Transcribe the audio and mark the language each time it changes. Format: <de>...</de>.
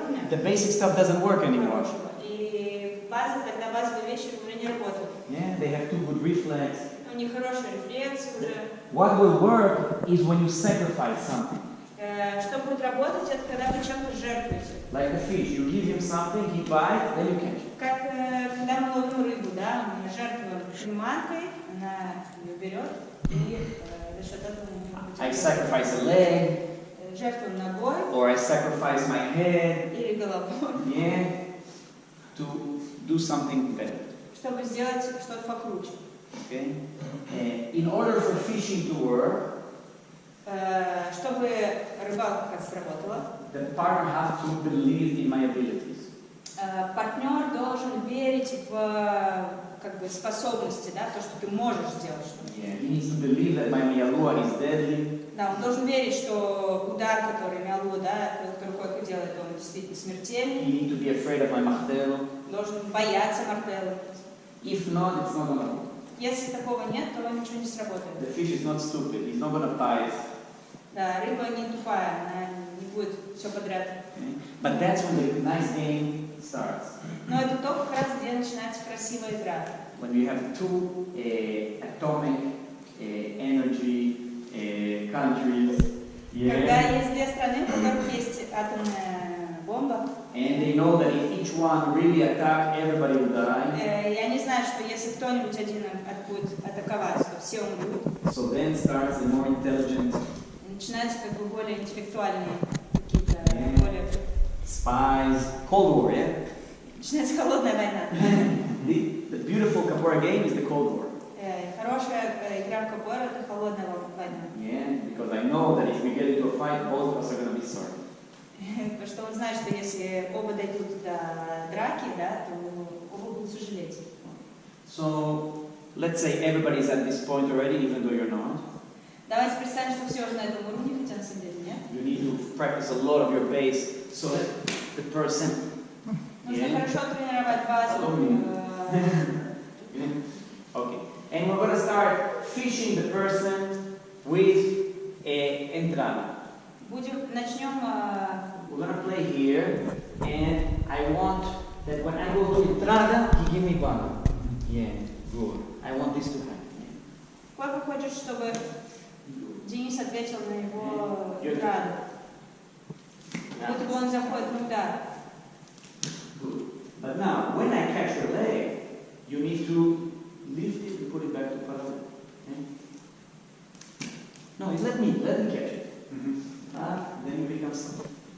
<en>the basic stuff doesn't work anymore.</en> <ru>И база, тогда базовые вещи уже не работают.</ru> <en>Yeah, they have too good reflex.</en> <ru>У них хороший рефлекс уже.</ru> <en>What will work is when you sacrifice something.</en> <ru>Что будет работать, это когда вы чем-то жертвуете.</ru> <en>Like the fish, you give him something, he bites, then you catch it.</en> <ru>Как когда мы ловим рыбу, да, мы жертвуем приманкой, она ее берет и за счет этого</ru> <en>I sacrifice a leg,</en> <ru>жертвуем ногой</ru> <en>or I sacrifice my head,</en> <ru>или головой,</ru> <en>yeah, to do something better.</en> <ru>чтобы сделать что-то покруче.</ru> <en>Okay? In order for fishing to work,</en> <ru>Чтобы рыбалка как сработала,</ru> <en>the partner has to believe in my abilities.</en> <ru>партнер должен верить в как бы способности, да, то, что ты можешь сделать что-то.</ru> <en>Yeah, he needs to believe that my miyalua is deadly.</en> <ru>Да, он должен верить, что удар, который мялу, да, который Койко делает, он действительно смертельный.</ru> <en>He needs to be afraid of my martelo.</en> <ru>Должен бояться мартелла.</ru> <en>If not, it's not gonna work.</en> <ru>Если такого нет, то ничего не сработает.</ru> <en>The fish is not stupid. He's not gonna bite.</en> <ru>Да, рыба не тупая, она не будет все подряд.</ru> <en>Okay? But that's when the nice game starts.</en> <ru>Но это то, как раз где начинается красивая игра.</ru> <en>When you have two atomic energy countries,</en> <ru>Когда</ru> <en>yeah,</en> <ru>есть две страны, у которых есть атомная бомба,</ru> <en>and they know that if each one really attack, everybody will die.</en> <ru>и они знают, что если кто-нибудь один будет атаковать, то все умрут.</ru> <en>So then starts the more intelligent</en> <ru>Начинаются как бы более интеллектуальные какие-то, более...</ru> <en>spies, Cold War, yeah?</en> <ru>Начинается холодная война.</ru> <en>The beautiful capoeira game is the Cold War.</en> <ru>Хорошая игра в капоэйру — это холодная война.</ru> <en>Yeah, because I know that if we get into a fight, both of us are going to be sorry.</en> <ru>Потому что он знает, что если оба дойдут до драки, да, то оба будут сожалеть.</ru> <en>So, let's say everybody's at this point already, even though you're not.</en> <ru>Давайте представим, что все уже на этом уровне, хотя на самом деле нет.</ru> <en>You need to practice a lot of your bass so that the person...</en> <ru>Нужно</ru> <en>Yeah.</en> <ru>хорошо тренировать базу.</ru> <en>Okay. And we're going to start fishing the person with a entrada.</en> <ru>Начнем.</ru> <en>We're going to play here, and I want that when I go to entrada, he give me one. Yeah, good. I want this to happen.</en> <ru>Сколько хочешь, чтобы Денис ответил на его удар? Будто бы он заходит на удар.</ru> <en>Good. But now, when I catch your leg, you need to lift it and put it back to parallel. Okay? No, let me catch it. Then you become something.</en>